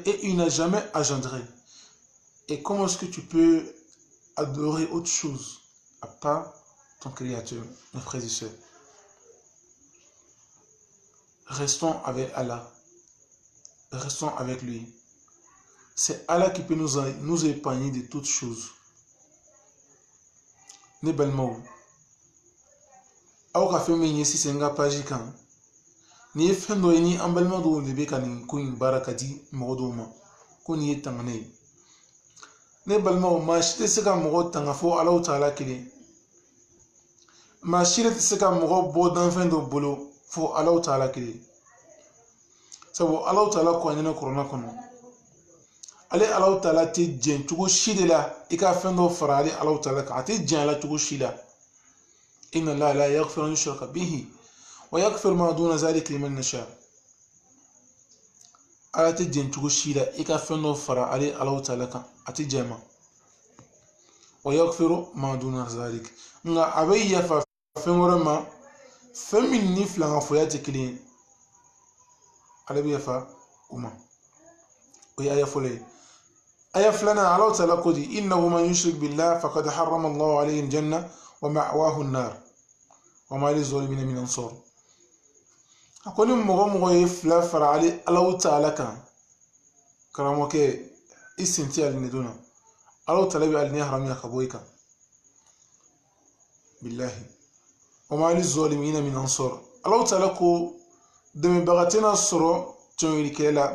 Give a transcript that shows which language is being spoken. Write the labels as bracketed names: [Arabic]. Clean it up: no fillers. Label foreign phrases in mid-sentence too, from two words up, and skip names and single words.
[French] Et il n'a jamais engendré. Et comment est-ce que tu peux adorer autre chose à part ton Créateur, mes frères et sœurs? Restons avec Allah. Restons avec lui. C'est Allah qui peut nous épargner de toutes choses. [Bambara] Ne balmao. Aw ka fɛn min ye sisan n ka page kan, ni ye fɛn dɔ ye ni an balima dɔw de bɛ ka nin ko in baara ka di mɔgɔ dɔw ma ko nin ye tangana ye. Ne balimaw, maa si tɛ se ka mɔgɔ tanga fo Alahu Taala kelen. Maa si tɛ se ka mɔgɔ bɔ danfɛn dɔ bolo fo Alahu Taala kelen. Sabu Alahu Taala ko an ɲɛna Kuranɛ kɔnɔ. Ale Alahu Taala tɛ jɛn cogo si de la i ka fɛn dɔ fara ale Alahu Taala kan. A tɛ jɛn a la cogo si la. [Arabic] إن الله لا يغفر أن يشرك به ويغفر ما دون ذلك لمن يشاء. [Bambara] Ala tɛ jɛn cogo si la i ka fɛn dɔ fara ale Alahu Taala kan. A tɛ jɛn ma. [Arabic] ويغفر ما دون ذلك. [Bambara] Nka a bɛ yafa fɛn wɛrɛ ma fɛn min ni filankafɔya tɛ kelen ye. Ale bɛ yafa o ma. O ye aya fɔlɔ ye. Aya filanan Alahu Taala ko di [Arabic] إنه من يشرك بالله فقد حرم الله عليه الجنة ومأواه النار وما للظالمين من أنصار. [Bambara] A ko ni mɔgɔ ye fila fara ale Alahu Taala kan, karamɔgɔkɛ i sen tɛ alinɛdon na. Alahu Taala bɛ alinɛ haramuya ka bɔ i kan. Billahi. [Arabic] وما للظالمين من أنصار. [Bambara] Alahu Taala ko dɛmɛbaga tɛna sɔrɔ tɔɲɔlikɛla la.